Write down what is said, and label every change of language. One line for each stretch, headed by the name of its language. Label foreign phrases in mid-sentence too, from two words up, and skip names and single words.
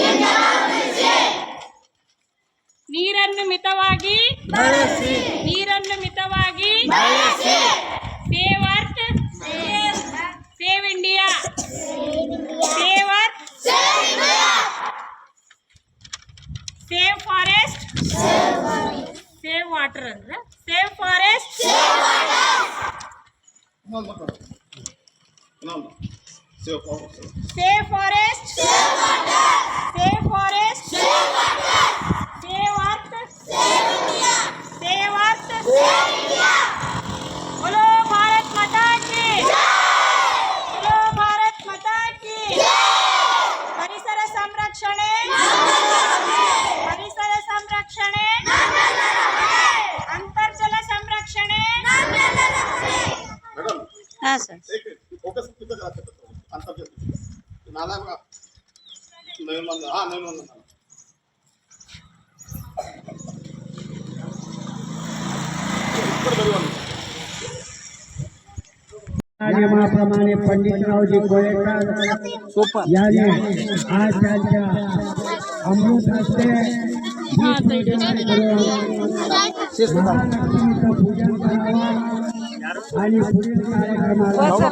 Kannada: ನೀರನ್ನು ಮಿತವಾಗಿ ಬಳಸಿ, ನೀರನ್ನು ಮಿತವಾಗಿ ಬಳಸಿ.
English: Save earth, save India, save earth, save forest, save water ಅಂದ್ರೆ save forest, Save forest, save water, save forest, save water, save earth, save India, save earth, save India.
Hindi: बोलो भारत माता की जय, बोलो भारत माता की जय.
Kannada: ಪರಿಸರ ಸಂರಕ್ಷಣೆ, ಪರಿಸರ ಸಂರಕ್ಷಣೆ, ಅಂತರ್ಜಲ ಸಂರಕ್ಷಣೆ. ಹಾಂ ಸರ್.
Marathi: फोकस किती करायचं अंतर नाला नवीन हा नवीन नियमाप्रमाणे पंडितरावजी कोळेकर यांनी आज त्यांच्या अमृत हस्ते पूजन करावं आणि पुढील कार्यक्रमाला